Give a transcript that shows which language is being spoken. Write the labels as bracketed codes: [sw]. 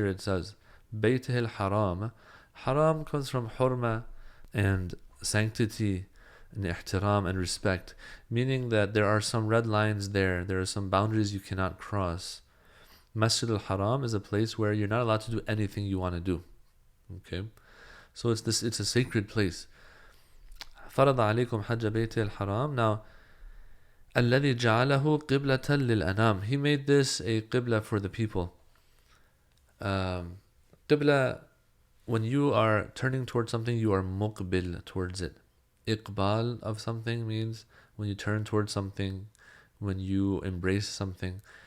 [en] Here it says, [ar] بَيْتِهِ الْحَرَامِ. [en] Haram comes from hurma and sanctity and ihtiram and respect, meaning that there are some red lines there are some boundaries you cannot cross. Masjid al-Haram is a place where you're not allowed to do anything you want to do. Okay, so it's a sacred place. [ar] فرض عليكم حج بيت الحرام. [en] Now, [ar] الذي جعله قبلة للأنام. [en] He made this a qibla for the people. Qibla, when you are turning towards something, you are muqbil towards it. Iqbal of something means when you turn towards something, when you embrace something.